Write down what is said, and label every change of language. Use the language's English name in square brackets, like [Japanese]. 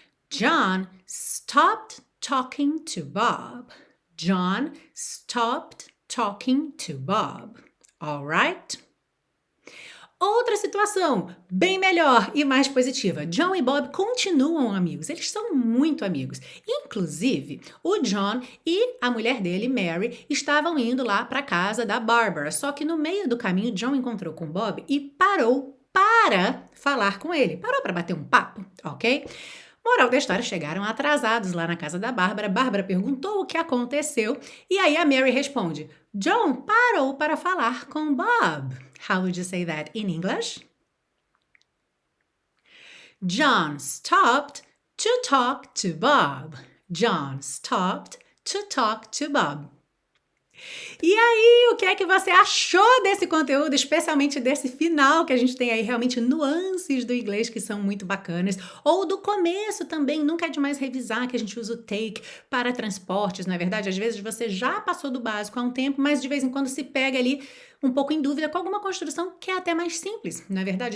[English] John stopped talking to Bob. John stopped talking to Bob. All right? [Portuguese] Outra situação, bem melhor e mais positiva. John e Bob continuam amigos, eles são muito amigos. Inclusive, o John e a mulher dele, Mary, estavam indo lá para a casa da Barbara. Só que no meio do caminho, John encontrou com Bob e parou para falar com ele. Parou para bater um papo, ok? Moral da história, chegaram atrasados lá na casa da Bárbara. Bárbara perguntou o que aconteceu e aí a Mary responde: John parou para falar com Bob. [English] How would you say that in English? John stopped to talk to Bob. John stopped to talk to Bob. [Portuguese] E aí, o que é que você achou desse conteúdo, especialmente desse final, que a gente tem aí realmente nuances do inglês que são muito bacanas, ou do começo também, nunca é demais revisar que a gente usa o take para transportes, não é verdade? Às vezes você já passou do básico há um tempo, mas de vez em quando se pega ali um pouco em dúvida com alguma construção que é até mais simples, não é verdade?